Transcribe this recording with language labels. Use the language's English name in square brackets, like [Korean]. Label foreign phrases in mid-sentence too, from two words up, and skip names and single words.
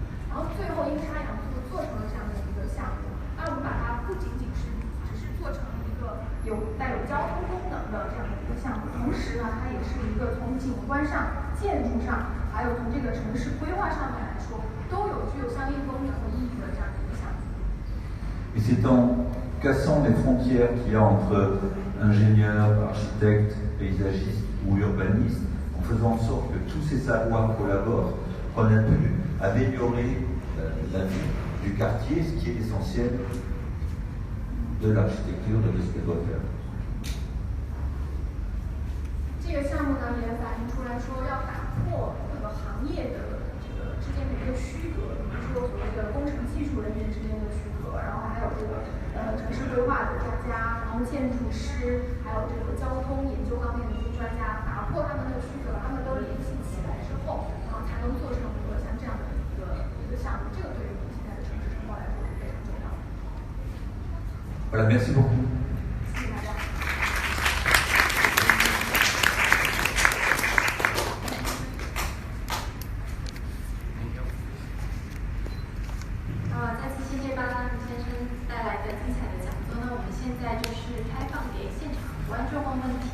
[Chinese] 然后最后阴差阳错做成了这样的一个项目。那我们把它不仅仅是只是做成一个带有交通功能的这样的一个项目，同时呢，它也是一个从景观上、建筑上，还有从这个城市规划上面来说，都具有相应功能和意义的这样的一个项目。 [French] Et c'est en cassant les frontières qu'il y a entre ingénieurs, architectes, paysagistes ou urbanistes, en faisant en sorte que tous ces savoirs collaborent, qu'on a pu améliorer la vie du quartier, ce qui est essentiel de l'architecture et de ce qu'elle doit faire. [Chinese] 这个项目呢，也反映出来说要打破各个行业的之间的一个区隔，比如说所谓的工程技术人员之间的区隔，然后还有这个城市规划的专家，然后建筑师，还有这个交通研究方面的一些专家，打破他们的区隔，他们都联系起来之后，然后才能做成一个像这样的一个项目。这个对于我们现在的城市生活来说是非常重要的。 [French] Voilà, merci beaucoup. [Chinese] 谢谢大家。再次谢谢巴拉姆先生带来的精彩的讲座呢。我们现在就是开放给现场观众问问题。